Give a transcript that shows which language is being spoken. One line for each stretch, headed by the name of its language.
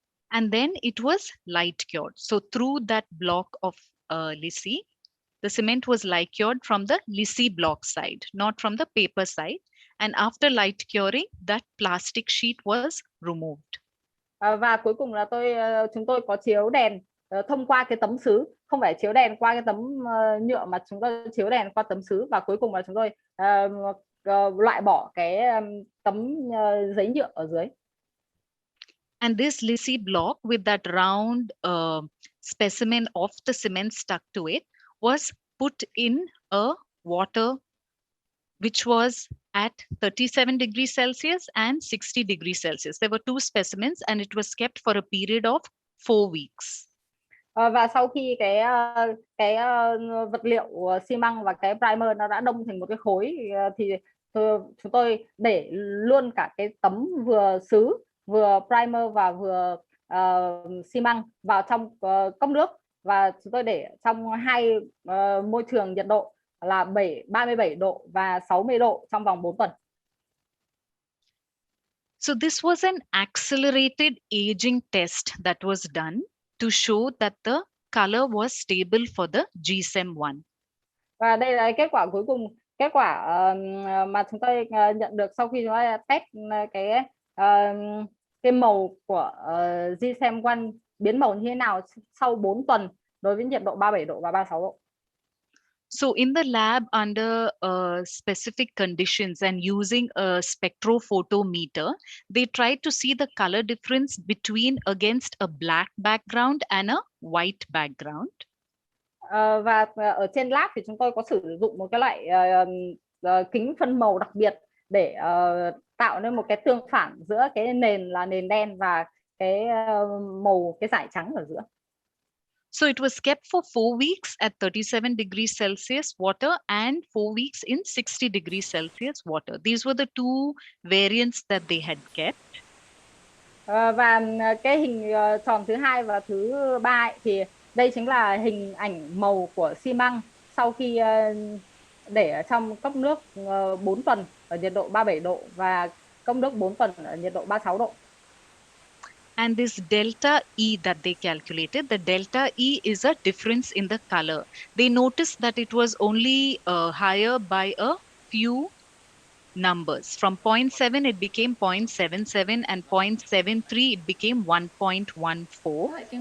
English: And then it was light cured. So through that block of lisi, the cement was light cured from the lisi block side, not from the paper side. And after light curing, that plastic sheet was removed.
Vietnamese: Và cuối cùng là chúng tôi có chiếu đèn thông qua cái tấm sứ, không phải chiếu đèn qua cái tấm nhựa mà chúng tôi chiếu đèn qua tấm sứ, và cuối cùng là chúng tôi loại bỏ cái tấm giấy nhựa ở dưới.
English: And this Lissy block with that round specimen of the cement stuck to it was put in a water which was at 37 degrees Celsius and 60 degrees Celsius. There were two specimens and it was kept for a period of 4 weeks.
Vietnamese: Và sau khi cái vật liệu xi măng và cái primer nó đã đông thành một cái khối thì chúng tôi để luôn cả cái tấm vừa sứ, vừa primer và vừa xi măng vào trong cốc nước, và chúng tôi để trong hai môi trường nhiệt độ là 37 độ và 60 độ trong vòng 4 tuần.
English: So this was an accelerated aging test that was done to show that the color was stable for the GSEM1.
Vietnamese: Và đây là kết quả cuối cùng, kết quả mà chúng tôi nhận được sau khi chúng tôi test cái màu của GSEM1 biến màu như thế nào sau 4 tuần đối với nhiệt độ 37 độ và 36 độ.
English: So in the lab under specific conditions and using a spectrophotometer, they tried to see the color difference between against a black background and a white background.
Vietnamese: Và ở trên lab thì chúng tôi có sử dụng một cái loại kính phân màu đặc biệt để tạo nên một cái tương phản giữa cái nền là nền đen và cái màu, cái dải trắng ở giữa.
English: So it was kept for 4 weeks at 37 degrees Celsius water and 4 weeks in 60 degrees Celsius water. These were the two variants that they had kept.
Vietnamese: Và cái hình tròn thứ hai và thứ ba thì đây chính là hình ảnh màu của xi măng sau khi để ở trong cốc nước 4 tuần ở nhiệt độ 37 độ và cốc nước 4 tuần ở nhiệt độ 36 độ.
English: And this delta E that they calculated, the delta E is a difference in the color. They noticed that it was only higher by a few numbers. From 0.7 it became 0.77 and 0.73 it became 1.14.